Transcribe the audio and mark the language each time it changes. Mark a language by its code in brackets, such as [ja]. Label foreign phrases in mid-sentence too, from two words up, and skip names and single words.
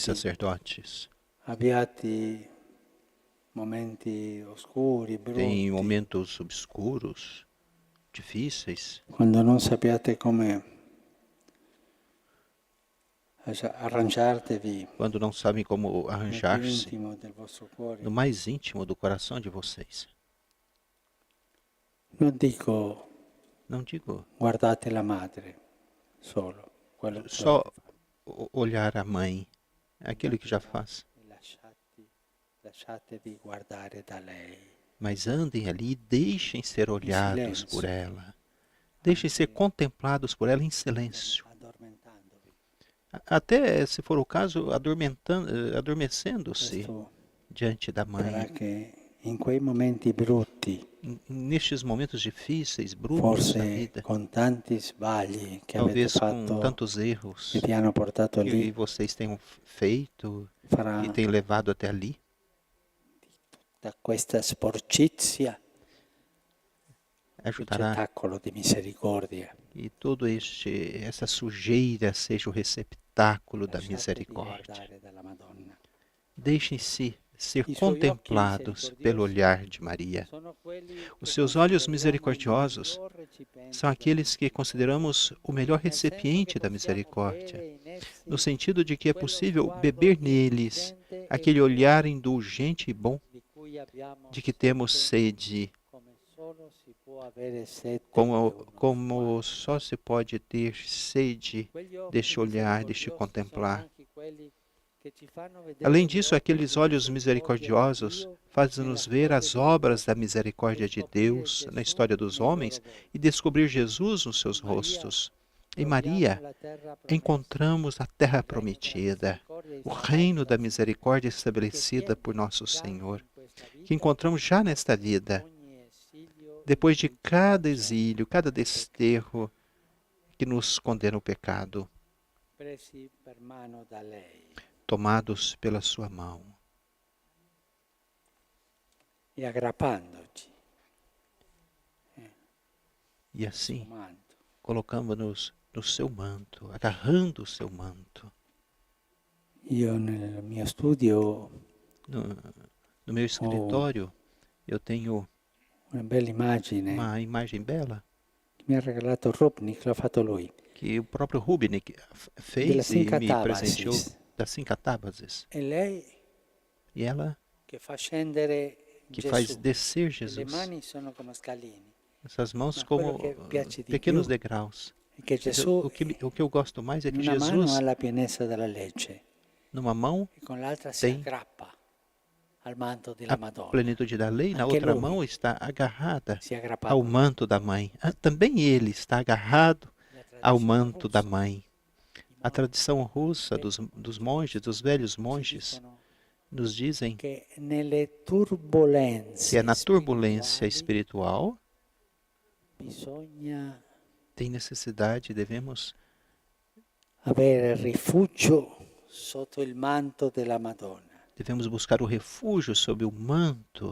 [it] sacerdoti, [pt] sacerdotes, [it] abbiate momenti oscuri, [pt] têm [it] brutti, [pt] momentos obscuros, difíceis, [it] quando non sappiate come arrangiarvi [pt] quando não sabem como [it] nel più [pt] arranjar-se [it] intimo del vostro cuore, [pt] no mais íntimo do coração de vocês. [it] non dico [pt] Não digo [it] guardate la madre solo, quello che [pt] só [it] dovete fare. [pt] olhar a mãe, aquilo que já faz, [it] Lasciatevi guardare da lei. [pt] mas andem ali e deixem ser olhados por ela. Deixem ser contemplados por ela em silêncio. [it] Addormentandovi. [pt] Até, se for o caso, adormecendo-se [it] Questo [pt] diante da [it] farà [pt] mãe. [it] che in quei momenti brutti, [pt] Nestes momentos difíceis, brutos da [it] forse [pt] vida, [it] con tanti sbagli che avete [pt] talvez com [it] fatto, [pt] tantos erros [it] che vi hanno portato [pt] que [it] lì, [pt] vocês tenham feito [it] farà [pt] e tenham levado até ali, [it] da questa sporcizia il [pt] ajudará [it] cettacolo di misericordia. [pt] e toda essa sujeira seja o receptáculo da [it] Lasciatevi [pt] misericórdia. [it] guardare dalla Madonna. [pt] Deixem-se ser [it] I suoi [pt] contemplados [it] occhi [pt] pelo olhar de Maria. [it] Sono quelli [pt] Os [it] che [pt] seus olhos [it] consideriamo [pt] misericordiosos [it] il miglior recipiente [pt] são aqueles que consideramos o melhor [it] nel senso [pt] recipiente [it] che [pt] da [it] possiamo [pt] misericórdia, [it] bere in essi [pt] no sentido de que é [it] quello [pt] possível [it] sguardo [pt] beber neles [it] indulgente e [pt] aquele olhar indulgente e bom [it] di cui abbiamo [pt] de que temos [it] sete, [pt] sede, [it] come solo si può avere sete di [pt] como, [it] uno [pt] como [it] sguardo. [pt] só se pode ter sede [it] Quegli occhi [pt] deste olhar, deste [it] misericordiosi [pt] contemplar. [it] sono anche quelli che ci fanno vedere [pt] Além [it] le [pt] disso, [it] opere [pt] aqueles [it] di [pt] olhos [it] misericordia di [pt] misericordiosos [it] Dio [pt] fazem-nos [it] nella [pt] ver [it] storia [pt] as [it] degli [pt] obras da [it] uomini [pt] misericórdia [it] e [pt] de [it] scoprire [pt] Deus na [it] Gesù [pt] história dos [it] nei loro [pt] homens [it] volti. [pt] e descobrir Jesus nos seus [it] Maria, [pt] rostos. Em [it] troviamo [pt] Maria, [it] la terra promessa, [pt] encontramos a terra [it] il regno della [pt] prometida, [it] misericordia [pt] o reino da [it] instaurato [pt] misericórdia [it] che [pt] estabelecida [it] tiene [pt] por nosso [it] già [pt] Senhor, [it] in questa [pt] que [it] vita [pt] encontramos já nesta vida, [it] ogni esilio [pt] depois de cada [it] ingiustificato, [pt] exílio, cada desterro que nos condena ao pecado, [it] presi per mano da lei [pt] tomados pela sua mão [it] e aggrappandoci [pt] e [it] al suo [pt] assim [it] manto. [pt] colocamos-nos no seu manto, agarrando o seu manto. [it] Io nel mio studio [pt] No meu escritório, eu tenho [it] una bella immagine [pt] uma imagem bela [it] che mi ha regalato Rupnik, l'ha fatto lui, [pt] que o próprio Rubnik [it] della [pt] fez e me presenteou [it] Sincatábasis. [pt] das Sincatábases. [it] E lei [pt] E ela [it] che fa scendere [pt] que [it] Gesù. [pt] faz descer [it] Le [pt] Jesus. [it] mani sono come scalini. [pt] Essas mãos [it] Ma [pt] como [it] quello che piace di [pt] pequenos [it] più [pt] degraus. [it] è che [pt] Mas [it] Gesù [pt] o que eu gosto mais é [it] in [pt] que [it] una mano [pt] Jesus, [it] ha la pienezza della legge [pt] numa mão, [it] e con l'altra si [pt] tem [it] aggrappa al manto della [pt] a [it] Madonna. [pt] plenitude da lei, na [it] Anche [pt] outra [it] lui [pt] mão está agarrada [it] si aggrappa [pt] ao manto da mãe. Também ele está agarrado ao manto da mãe. A tradição russa dos monges, dos velhos monges, nos dizem [it] che nelle [pt] que [it] turbulenze [pt] é na turbulência [it] spirituali [pt] espiritual [it] bisogna [pt] tem necessidade, devemos [it] avere rifugio sotto il manto della Madonna. [pt] buscar o refúgio sob o manto